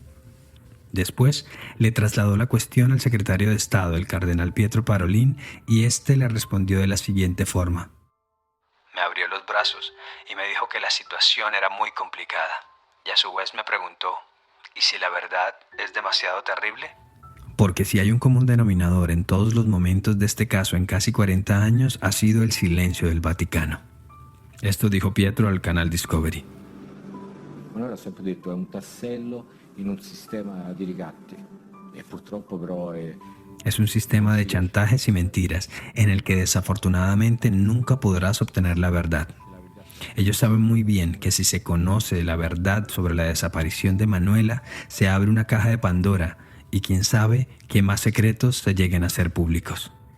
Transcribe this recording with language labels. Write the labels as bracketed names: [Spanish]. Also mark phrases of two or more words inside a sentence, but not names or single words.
[Spanish] Después le trasladó la cuestión al secretario de Estado, el cardenal Pietro Parolin, y este le respondió de la siguiente forma: me abrió los brazos y me dijo que la situación era muy complicada. Y a su vez me preguntó: ¿y si la verdad es demasiado terrible? Porque si hay un común denominador en todos los momentos de este caso en casi 40 años, ha sido el silencio del Vaticano. Esto dijo Pietro al canal Discovery. [Italian] Manuela ha sempre detto è un tassello in un sistema di ricatti e purtroppo però [Spanish] es un sistema de chantajes y mentiras en el que desafortunadamente nunca podrás obtener la verdad. Ellos saben muy bien que si se conoce la verdad sobre la desaparición de Emanuela, se abre una caja de Pandora y quién sabe qué más secretos se lleguen a ser públicos.